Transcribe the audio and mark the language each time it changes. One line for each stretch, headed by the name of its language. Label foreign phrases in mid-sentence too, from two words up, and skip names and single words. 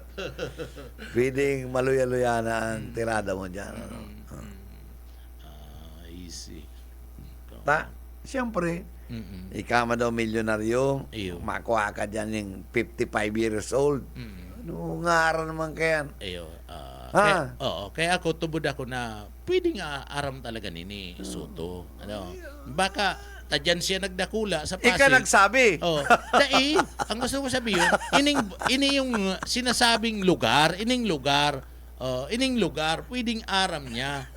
Filipino: Pwedeng maluya-luya na ang tirada mo dyan. Ano? Easy. Siyempre, Mm-mm.
Bikol: ikaw man daw milyonaryo, Iyo.
Filipino: makuha ka dyan yung 55 years old. Ano nga naman kaya?
Bikol: Ayo. Ah. Kaya ako tubod ako na pwede nga aram talaga nini Soto. Ano? Baka tadyan siya nagdakula sa Pasig. Ika nagsabi. Oh, dai, ang gusto ko sabihin, ini yung sinasabing lugar, ining lugar, pwedeng aram niya.